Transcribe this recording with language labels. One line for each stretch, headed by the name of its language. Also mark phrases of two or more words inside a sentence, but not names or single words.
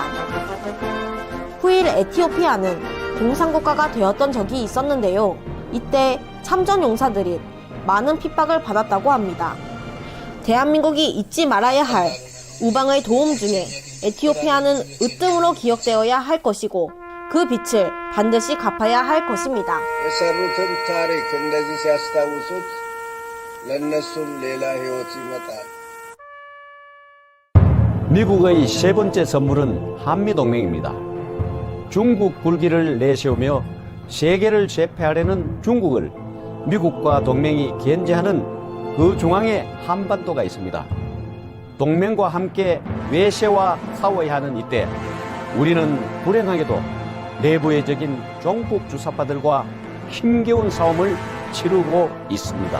Korean: 후일 에티오피아는 공산국가가 되었던 적이 있었는데요. 이때 참전 용사들이 많은 핍박을 받았다고 합니다. 대한민국이 잊지 말아야 할 우방의 도움 중에 에티오피아는 으뜸으로 기억되어야 할 것이고 그 빚을 반드시 갚아야 할 것입니다.
Amharic: የሰሩትን ታሪክ እንደዚህ ሲያስታውሱት ለእነሱም ሌላ ሕይወት ይመጣል።
Korean: 미국의 세 번째 선물은 한미동맹입니다. 중국 불기를 내세우며 세계를 제패하려는 중국을 미국과 동맹이 견제하는 그 중앙에 한반도가 있습니다. 동맹과 함께 외세와 싸워야 하는 이때 우리는 불행하게도 내부의적인 종북 주사파들과 힘겨운 싸움을 치르고 있습니다.